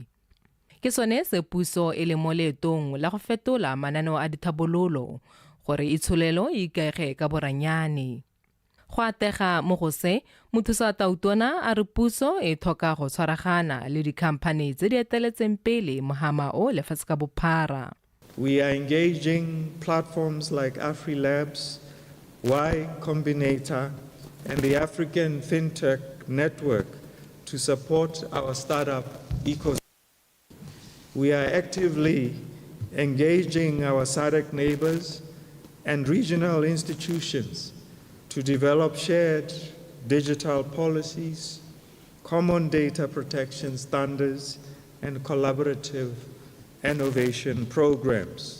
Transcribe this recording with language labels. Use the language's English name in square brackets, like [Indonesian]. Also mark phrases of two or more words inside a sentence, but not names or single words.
[Tswana] Ke sone se puso e le mo leetong la go fetola mananeo a dithabololo gore itsholelo e ikaege ka boranyane. Go atega mo go se mothusa-tautona a re puso e tlhoka go tshwaragana le dikhamphane tse di eteletseng pele mohama o lefatshe ka bophara. [English] We are engaging platforms like AfriLabs, Y Combinator, and the African FinTech Network to support our startup ecosystem. We are actively engaging our SADC neighbors and regional institutions to develop shared digital policies, common data protection standards, and collaborative innovation programs.